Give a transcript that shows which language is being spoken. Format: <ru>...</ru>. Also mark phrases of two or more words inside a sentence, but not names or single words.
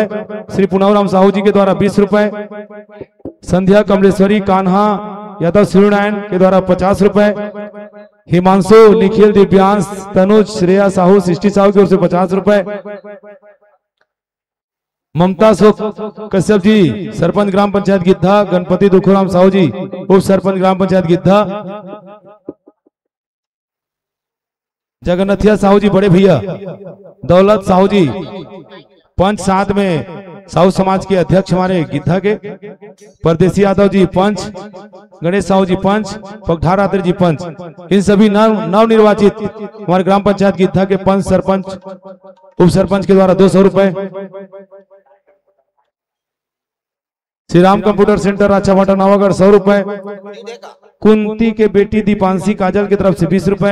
<hi>श्री पुनवराम साहू जी के द्वारा 20 रुपए। संध्या कमलेश्वरी, कान्हा यादव, सूर्यनारायण के द्वारा 50 रुपए। हिमांशु, निखिल, दिव्यांश, तनुज, श्रेया साहू, सृष्टि साहू की ओर से 50 रुपए। ममता सुख कश्यप जी, सरपंच ग्राम पंचायत गिद्धा, गणपति दुखुराम साहू जी, उप सरपंच ग्राम पंचायत गिद्धा, जगन्नाथिया साहू जी बड़े भैया, दौलत साहू जी पंच, साथ में साहू समाज के अध्यक्ष हमारे गिद्धा के, परदेसी यादव जी पंच, गणेश साहू जी पंच, पगधार आत्र जी पंच, इन सभी नव निर्वाचित हमारे ग्राम पंचायत गिद्धा के पंच, सरपंच, उप सरपंच के द्वारा 200 रुपए। श्री राम कंप्यूटर सेंटर राचाभाटा नवागढ़ 100 रुपए। कुंती के बेटी दीपांशी काजल की तरफ से 20 रुपए।</hi>